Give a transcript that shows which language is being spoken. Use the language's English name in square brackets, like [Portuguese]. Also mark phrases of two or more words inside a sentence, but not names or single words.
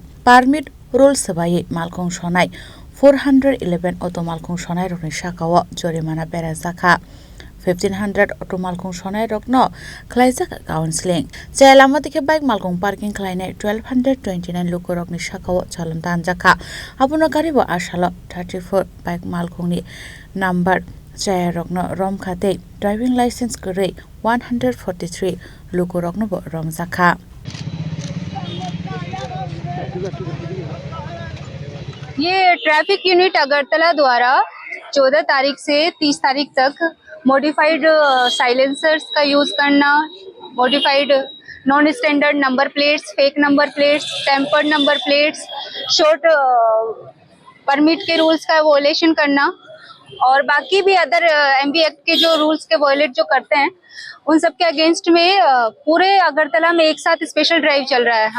[English] permit rules [Kok Borok] sabai malkong sonai 411 auto malkong sonai rogni shakawa jorimana berazakha 1500 auto malkung sonai rokno Khlaijakha counseling chelamati ke bike malkung parking khlainai 1229 luko rokni shakawo chalon tanjakha abuno garibo ashalo 34 bike malkung ni number chaya rokno rom khate [English] driving license [Kok Borok] gre 143 luko rokno bo rom jakha [Hindi] ये [English] traffic unit [Hindi] अगरतला द्वारा 14 तारीख से 30 तारीख तक [English] modified silencers [Hindi] का यूज करना, [English] modified non standard number plates, fake number plates, tampered number plates, short permit [Hindi] के रूल्स का वॉयलेशन करना और बाकी भी [English] other MV Act [Hindi] के जो रूल्स के वॉयलेट जो करते हैं उन सब के अगेंस्ट में पूरे अगरतला में एक साथ [English] special drive [Hindi] चल रहा है।